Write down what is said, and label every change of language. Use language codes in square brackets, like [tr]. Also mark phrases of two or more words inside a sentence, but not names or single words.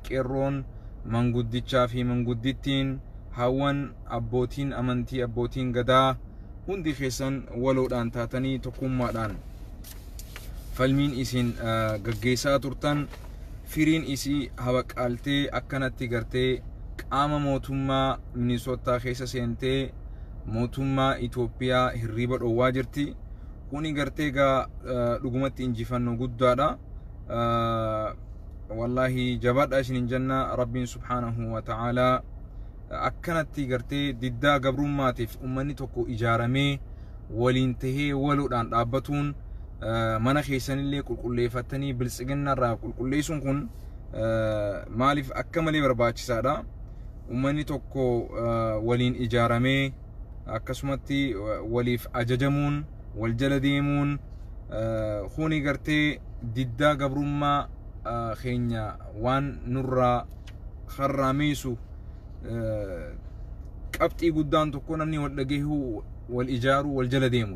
[om] qeerroon manguddichaa fi manguddittiin hawwan abbootiin amantii abbootiin gadaa hundi keessan waloodhaan taatanii tokkummaadhaan falmiin isin gaggeessaa turtan firiin isii habaqaaltee akkanatti gartee qaama mootummaa Minisootaa keessa seentee mootummaa Itoophiyaa hirriba dhowwaa jirti. Kuni gartee gaa dhugumatti injifannoo guddaadha. Wallahi jabaadha isinin janna Rabbiin [ar] سبحانه وتعالى [om] akkanatti gartee diddaa gabrummaatiif ummanni tokko ijaaramee waliin tahee waloodhaan dhaabbatuun mana keessanillee qulqulleeffatanii biltsiginnaarraa qulqulleessuun kun maaliif akka malee barbaachisaadha. Ummanni tokko waliin ijaaramee akkasumatti waliif ajajamuun wal jala deemuun kuni gartee diddaa gabrummaa keenya waan nurraa kharraameessu qabxii guddaan tokko namni wal dhageehuu wal ijaaruu wal jala deemudha.